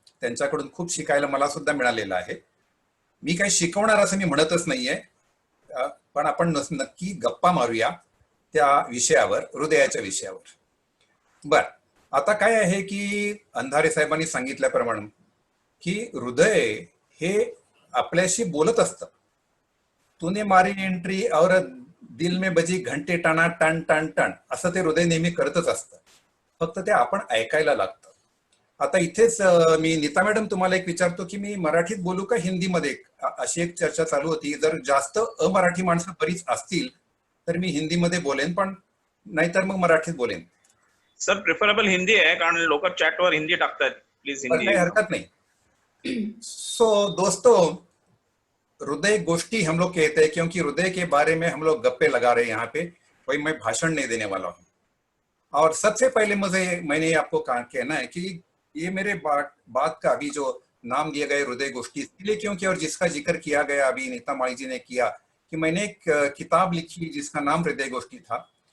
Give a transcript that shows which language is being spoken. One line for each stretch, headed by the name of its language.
Marathi: त्यांच्याकडून खूप शिकायला मला सुद्धा मिळालेलं आहे. मी काही शिकवणार असं मी म्हणतच नाहीये, पण आपण नक्की गप्पा मारूया त्या विषयावर, हृदयाच्या विषयावर. बर, आता काय आहे की अंधारे साहेबांनी सांगितल्याप्रमाणे की हृदय हे आपल्याशी बोलत असतं.
Hindi: तूने मारी एंट्री और दिल में बजी घंटे टाणा टन टन टन,
Marathi: असं ते हृदय नेहमी करतच असतं. फक्त ते आपण ऐकायला लागतं. आता इथेच मी नीता मॅडम तुम्हाला एक विचारतो की मी मराठीत बोलू का हिंदीमध्ये? अशी एक चर्चा चालू होती. जर जास्त अमराठी माणसं बरीच असतील तर मी हिंदीमध्ये बोलेन, पण नाहीतर मग मराठीत बोलेन. सर प्रिफरेबल हिंदी आहे, कारण लोक चॅटवर हिंदी टाकतात.
English: Please Hindi.
Marathi: काही
Hindi: हरकत नहीं. सो दोस्तों, हृदय गोष्ठी हम लोग कहते हैं क्योंकि हृदय के बारे में हम लोग गप्पे लगा रहे हैं यहाँ पे. कोई मैं भाषण नहीं देने वाला हूँ. और सबसे पहले मैंने आपको कहना है कि ये मेरे बात का अभी जो नाम दिया गया हृदय गोष्ठी इसलिए क्योंकि, और जिसका जिक्र किया गया अभी नीता माई जी ने किया, कि मैंने एक किताब लिखी जिसका नाम हृदय गोष्ठी था.